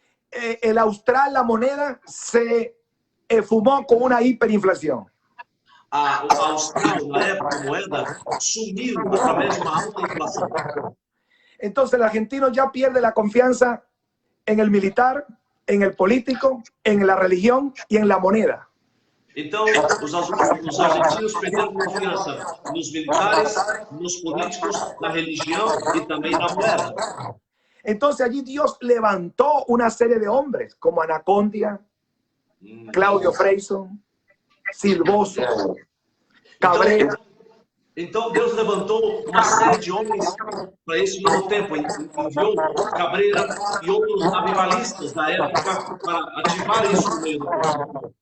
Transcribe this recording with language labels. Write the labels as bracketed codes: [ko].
[es] El austral, la moneda, se fumó con una hiperinflación. [pt] A austral, na época, a moeda sumiu através de uma alta inflação. [es] Entonces el argentino ya pierde la confianza en el militar, en el político, en la religión y en la moneda. [pt] Então, os argentinos perderam confiança nos militares, nos políticos, na religião e também na moeda. [es] Entonces allí Dios levantó una serie de hombres como Anacondia, Claudio Freyson, Silvoso, Cabrera. [pt] Então Deus levantou uma série de homens para esse novo tempo. Enviou Cabrera e outros avivalistas da época para ativar isso no meio do povo.